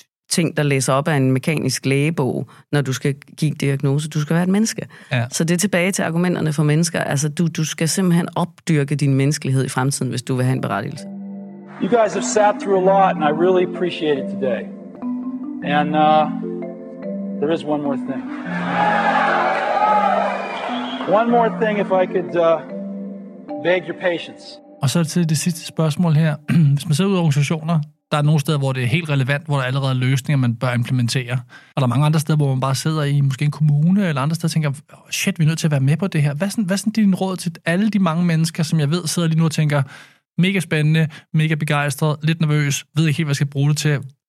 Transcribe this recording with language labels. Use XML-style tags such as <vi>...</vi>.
<da>ting, der læser op af en mekanisk lægebog, når du skal give diagnose. Du skal være et menneske. Ja. Så det er tilbage til argumenterne for mennesker. Altså, du skal simpelthen opdyrke din menneskelighed i fremtiden, hvis du vil have en berettigelse.</da> <en>You guys have sat through a lot, and I really appreciate it today. And there is one more thing. One more thing, if I could beg your patience.</en> <da>Og så til det sidste spørgsmål her. Hvis man ser ud af organisationer, der er nogle steder, hvor det er helt relevant, hvor der allerede er løsninger, man bør implementere. Og der er mange andre steder, hvor man bare sidder i måske en kommune eller andre steder og tænker,</da> <en>oh shit,</en> <da>vi er nødt til at være med på det her. Hvad er din råd til alle de mange mennesker, som jeg ved sidder lige nu og tænker, mega spændende, mega begejstret, lidt nervøs, ved ikke helt, hvad jeg skal bruge det til.</da>